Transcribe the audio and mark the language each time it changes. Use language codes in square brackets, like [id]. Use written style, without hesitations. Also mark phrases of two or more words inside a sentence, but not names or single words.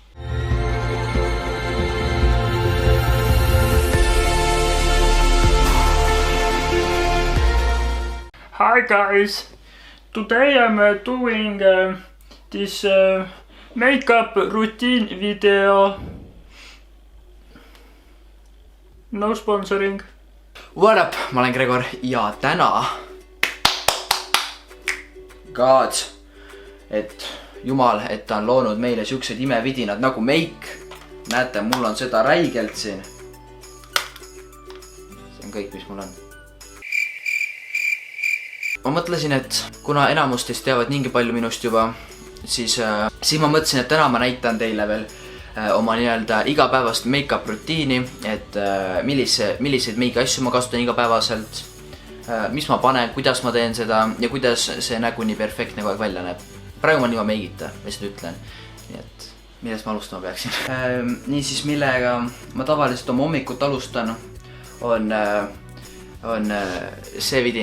[en] Hi guys, today I'm doing this makeup routine video. No sponsoring. What up, [et] ma olen Gregor ja täna God, et jumal, et ta on loonud meile siuksed imevidinad nagu meik. Näete, mul on seda räigelt siin. See on kõik, mis mul on. Ma mõtlesin, et kuna enamus teist teavad niingi palju minust juba, siis ma mõtlesin, et täna ma näitan teile veel oma nii-öelda igapäevast make-up rutiini, et milliseid make asju ma kasutan igapäevaselt, mis ma panen, kuidas ma teen seda ja kuidas see nägu nii perfektne kogu aeg välja näeb. Praegu ma niima meigita, lihtsalt ütlen. Nii et millest ma alustama peaksin. Niisiis, millega ma tavaliselt oma hommikut alustan, on see vidin.